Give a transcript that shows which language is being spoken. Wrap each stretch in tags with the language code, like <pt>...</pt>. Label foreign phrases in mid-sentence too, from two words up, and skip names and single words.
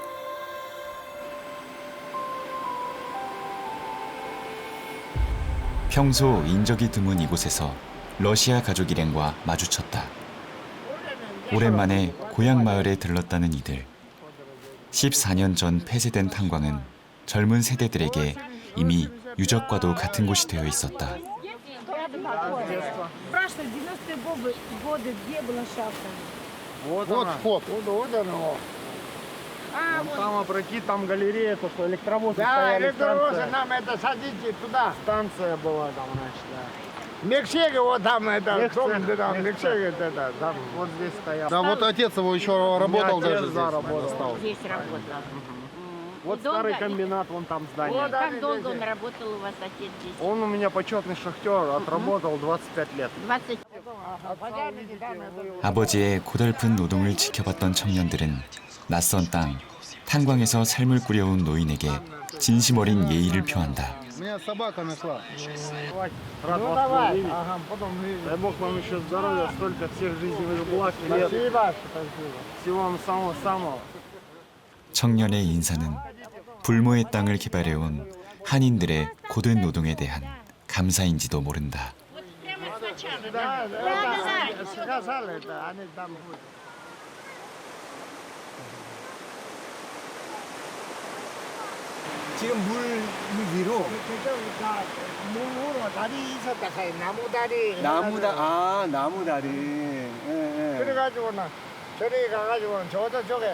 <ko>평소 인적이 드문 이곳에서 러시아 가족 일행과 마주쳤다. 오랜만에 고향 마을에 들렀다는 이들. 14년 전 폐쇄된 탄광은 젊은 세대들에게 이미 유적과도 같은 곳이 되어 있었다.</ko> <ru>Спрашивали, 90-е годы, где была шахта? Вот вход. Вот оно. Там опрокид, там галерея, то, что электровозы Да, стояли, электровозы, нам это садите туда. станция была там, значит, да. Мексика, вот там это, Мексика, кто там, Мексика. Мексика, это, там. Вот здесь стоял. Да, вот отец его еще работал отец, даже да, здесь. работал. Здесь работал. Вот И долго- старый комбинат, вон там здание. Вот, да, Как долго он работал у вас, отец, здесь? Он у меня почетный шахтер, отработал 25 лет. 20. Пожарники там, это.</ru> <ko>아버지의 고달픈 노동을 지켜봤던 청년들은 낯선 땅, 탄광에서 삶을 꾸려온 노인에게 진심 어린 예의를 표한다.</ko> <ru>Меня собака нашла. Рад Ну вас давай, увидеть. ага, потом Дай Бог вам еще здоровья, столько всех жизненных благ, лет. спасибо, спасибо. Всего вам самого-самого.</ru> <ko>청년의 인사는 불모의 땅을 개발해온 한인들의 고된 노동에 대한 감사인지도 모른다.</ko> <ru>Да, это, сказали, это, они там будут.</ru> <ko>지금 물 위로 그쪽 다 물으로 다리 있었다 카이 나무 다리. 나무 다리. 예, 예. 그래가지고는 저리 가가지고는 저쪽에</ko>